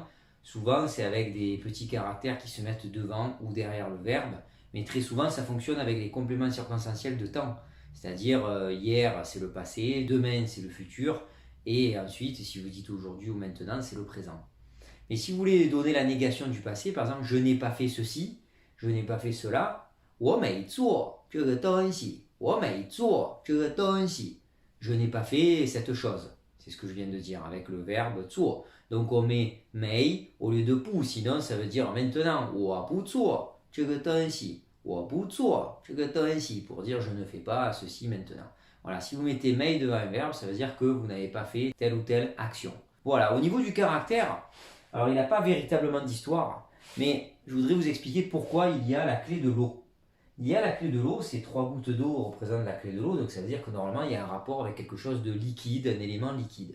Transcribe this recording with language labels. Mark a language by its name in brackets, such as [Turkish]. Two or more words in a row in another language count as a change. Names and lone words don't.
[French] Souvent, c'est avec des petits caractères qui se mettent devant ou derrière le verbe, mais très souvent, ça fonctionne avec des compléments circonstanciels de temps. C'est-à-dire, hier, c'est le passé, demain, c'est le futur, et ensuite, si vous dites aujourd'hui ou maintenant, c'est le présent. Mais si vous voulez donner la négation du passé, par exemple, je n'ai pas fait ceci, je n'ai pas fait cela, [Chinese] 我没做这个东西, [French] je n'ai pas fait cette chose. C'est ce que je viens de dire avec le verbe 做. Donc on met mei au lieu de pu, sinon ça veut dire maintenant, [Chinese] 我不做这个东西, 我不做这个东西, [French] pour dire je ne fais pas ceci maintenant. Voilà, si vous mettez mei devant un verbe, ça veut dire que vous n'avez pas fait telle ou telle action. Voilà, au niveau du caractère, alors il n'a pas véritablement d'histoire, mais je voudrais vous expliquer pourquoi il y a la clé de l'eau. Il y a la clé de l'eau, ces 3 gouttes d'eau représentent la clé de l'eau, donc ça veut dire que normalement il y a un rapport avec quelque chose de liquide, un élément liquide.